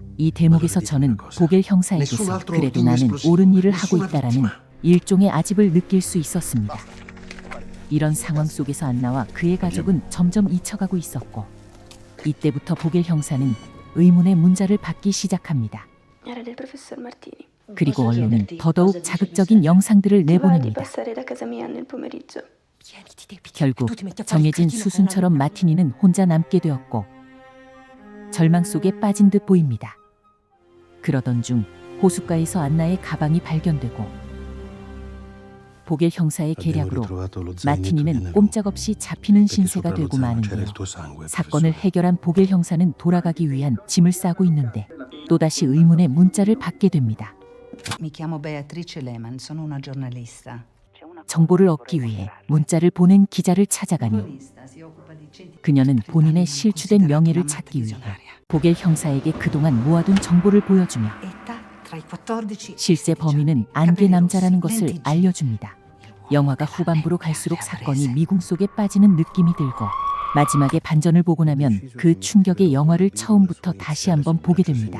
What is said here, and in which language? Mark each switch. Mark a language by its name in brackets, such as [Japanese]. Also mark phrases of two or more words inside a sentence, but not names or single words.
[Korean] 이 대목에서 저는 보겔 형사에게서 그래도 나는 옳은 일을 하고 있다라는 일종의 아집을 느낄 수 있었습니다. 이런 상황 속에서 안나와 그의 가족은 점점 잊혀가고 있었고 이때부터 보겔 형사는 의문의 문자를 받기 시작합니다. [Italian] Era del professor Martini. [Korean] 그리고 언론은 더더욱 자극적인 영상들을 [Italian] Ti va di [Korean] 내보냅니다. [Italian] passare da casa mia nel pomeriggio. [Korean] 결국 정해진 수순처럼 마티니는 혼자 남게 되었고 절망 속에 빠진 듯 보입니다. 그러던 중 호숫가에서 안나의 가방이 발견되고 보겔 형사의 계략으로 마티니는 꼼짝없이 잡히는 신세가 되고 마는데요. 사건을 해결한 보겔 형사는 돌아가기 위한 짐을 싸고 있는데 또다시 의문의 문자를 받게 됩니다. [Italian] Mi chiamo Beatrice Lehmann, sono una giornalista. [Korean] 정보를 얻기 위해 문자를 보낸 기자를 찾아가니 그녀는 본인의 실추된 명예를 찾기 위해 보겔 형사에게 그동안 모아둔 정보를 보여주며 실제 범인은 안개 남자라는 것을 알려줍니다. 영화가 후반부로 갈수록 사건이 미궁 속에 빠지는 느낌이 들고 마지막에 반전을 보고 나면 그 충격의 영화를 처음부터 다시 한번 보게 됩니다.